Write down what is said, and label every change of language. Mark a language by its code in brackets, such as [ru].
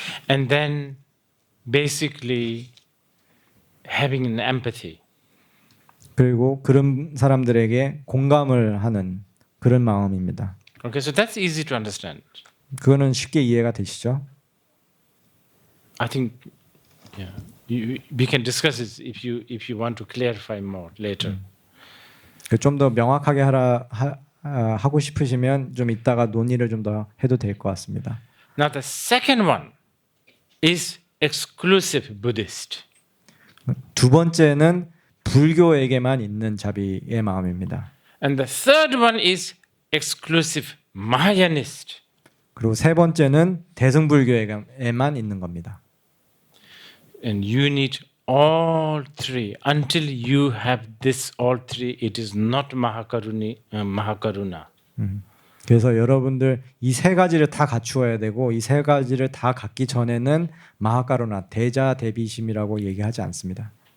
[en] And then basically having an empathy. [ko] 그리고 그런 사람들에게 공감을 하는 그런 마음입니다. [en] Okay, so that's easy to understand. [ko] 그거는 쉽게 이해가 되시죠? [en] I think, yeah, we can discuss it if you want to clarify more later. [ko] 좀 더 명확하게 하고 싶으시면 좀 이따가 논의를 좀 더 해도 될 것 같습니다. [en] Now the second one is exclusive Buddhist. [ko] 두 번째는 불교에게만 있는 자비의 마음입니다. [en] And the third one is exclusive Mahayanist. [ko] 그리고 세 번째는 대승불교에만 있는 겁니다. [en] And you need all three. Until you have this all three, it is not Mahakaruna. [ko] 그래서 여러분들 이 세 가지를 다 갖추어야 되고 이 세 가지를 다 갖기 전에는 마하카루나 대자 대비심이라고 얘기하지 않습니다.